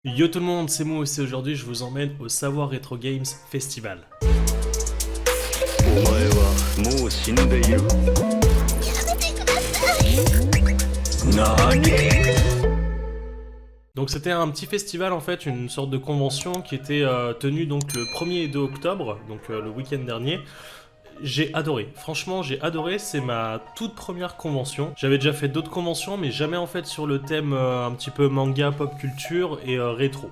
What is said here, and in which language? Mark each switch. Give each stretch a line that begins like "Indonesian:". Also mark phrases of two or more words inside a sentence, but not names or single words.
French: Yo tout le monde, c'est Mou et aujourd'hui je vous emmène au Savoir Retro Games Festival.
Japanese: お前はもう死んでいる。何？
French: Donc c'était un petit festival en fait, une sorte de convention qui était tenue donc le 1er et 2 octobre, donc le week-end dernier. J'ai adoré, franchement j'ai adoré, c'est ma toute première convention. J'avais déjà fait d'autres conventions mais jamais en fait sur le thème un petit peu manga, pop culture et rétro.